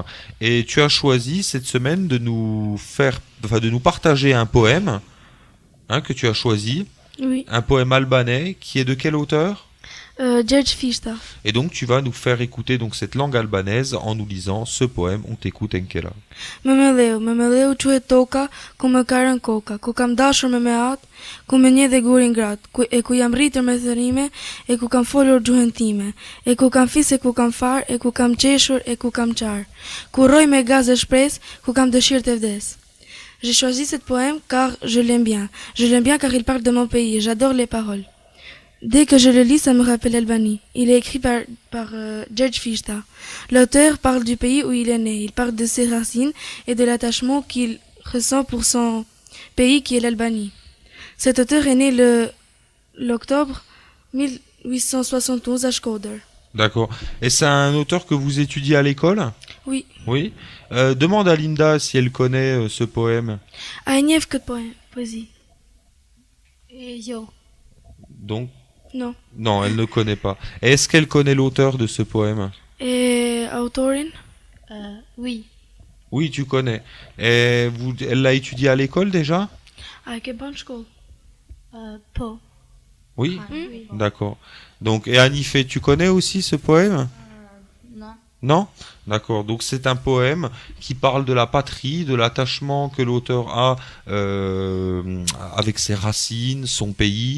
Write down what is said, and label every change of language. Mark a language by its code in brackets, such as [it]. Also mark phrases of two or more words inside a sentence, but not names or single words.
[fr] Et tu as choisi cette semaine de nous partager un poème, que tu as choisi, Oui. un poème albanais qui est de quel auteur? Gjergj Fishta. Et donc tu vas nous faire écouter donc cette langue albanaise en nous lisant ce poème. On t'écoute, Enkela. [sq] Me meleu quhet toka, ku më ka rënë koka, ku kam dashur me atë, ku me një dhe gurin grat, ku jam rritër me thërime, e ku kam folur gjuhën time, e ku kam fis e ku kam far, e ku kam qeshur, e ku kam qar, ku roj me gaz e shpres, ku kam dëshirë të vdes. [fr] J'ai choisi ce poème car je l'aime bien. Je l'aime bien car il parle de mon pays et j'adore les paroles. Dès que je le lis, ça me rappelle l'Albanie. Il est écrit par Gjergj Fishta. L'auteur parle du pays où il est né. Il parle de ses racines et de l'attachement qu'il ressent pour son pays qui est l'Albanie. Cet auteur est né l'octobre 1871 à Shkodër. D'accord. Et c'est un auteur que vous étudiez à l'école? Oui. Oui. Demande à Linda si elle connaît ce poème. [sq] A e njeh këtë poésie? Jo. [fr] Donc, Non. non, elle ne connaît pas. Est-ce qu'elle connaît l'auteur de ce poème? [sq] Et autorin? [fr] Oui. Oui, tu connais. Et elle l'a étudié à l'école déjà? [sq] A e ke bën shkollë? Po. [fr] Oui. Oui. D'accord. Donc, et Anifé, tu connais aussi ce poème? Non. Non? D'accord. Donc c'est un poème qui parle de la patrie, de l'attachement que l'auteur a avec ses racines, son pays.